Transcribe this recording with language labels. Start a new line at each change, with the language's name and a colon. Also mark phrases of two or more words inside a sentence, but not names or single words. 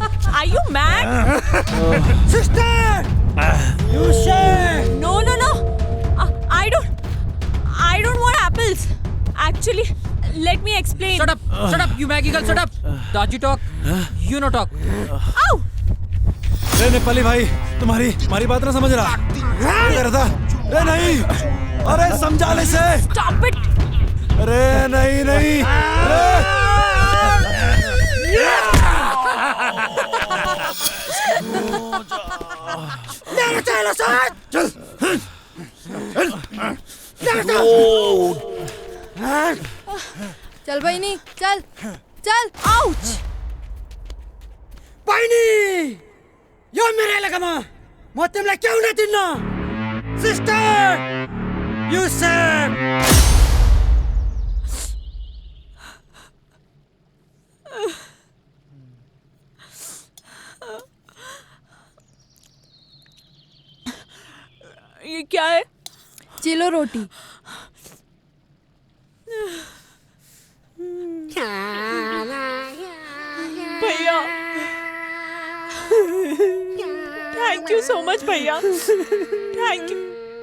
English: Are you mad? Sister! You say! No. I don't want apples. Actually, let me explain. Shut up, you Maggie girl, shut up. Dodgy talk, you no talk. Ow!
Hindi: रे नेपाली भाई तुम्हारी बात ना समझ रहा। क्या कह रहा था? रे नहीं, अरे समझा ले से।
English: Stop it!
Hindi: अरे नहीं, अरे चलो साथ चल
Nepali: चल बहिनी चल चल
English: Ouch!
Nepali: बहिनी यो मेरो एलेकामा म तिमीलाई क्याउ न दिन्न
English: sister you save
Hindi: ये क्या है?
Nepali: चिलो रोटी
English: भैया thank you so much भैया, thank you.